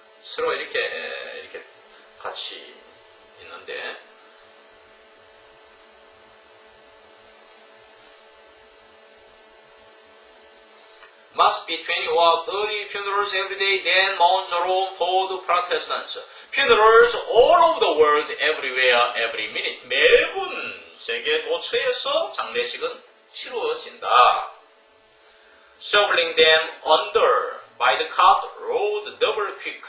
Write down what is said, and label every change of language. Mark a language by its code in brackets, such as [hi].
[ko] 서로 이렇게 같이 있는데 [en] must be 20 or 30 funerals every day, then Mount Jerome for the Protestants. Funerals all over the world, everywhere, every minute. [ko] 매분 세계 도처에서 장례식은 치루어진다. [en] Shoveling them under by the cart road double quick.